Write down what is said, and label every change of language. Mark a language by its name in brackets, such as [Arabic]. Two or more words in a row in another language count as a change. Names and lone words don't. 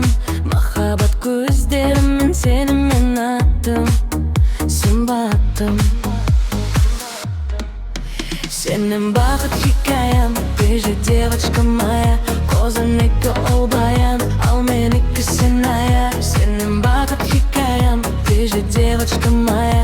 [Kazakh] Махаббат көздеріммен сені мен аттым, сымбаттым. Сенің бақыт хикаям, [Russian] ты же девочка моя. [Kazakh] Көзіңдегі ол баян, ал менікі сеная. Сенің бақыт хикаям, [Russian] ты же девочка моя.